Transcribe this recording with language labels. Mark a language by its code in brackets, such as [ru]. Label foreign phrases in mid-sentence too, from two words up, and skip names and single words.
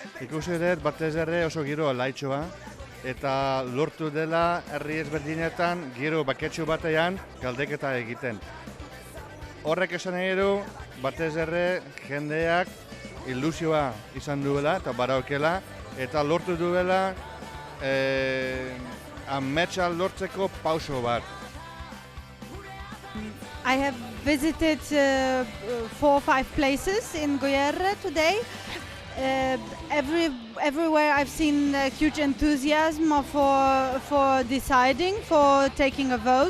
[eu] ikusi dut batez ere oso giro alaitxoa, eta lortu dela herri ezberdinetan giro baketsu batean galdeketa egiten. Horrek esan nahi du, batez ere jendeak ilusioa izan duela eta baraukela, eta lortu duela ametsa lortzeko pauso bat. [en] I have visited 4 or 5 places in Goierre today. Everywhere I've seen huge enthusiasm for deciding, for taking a vote.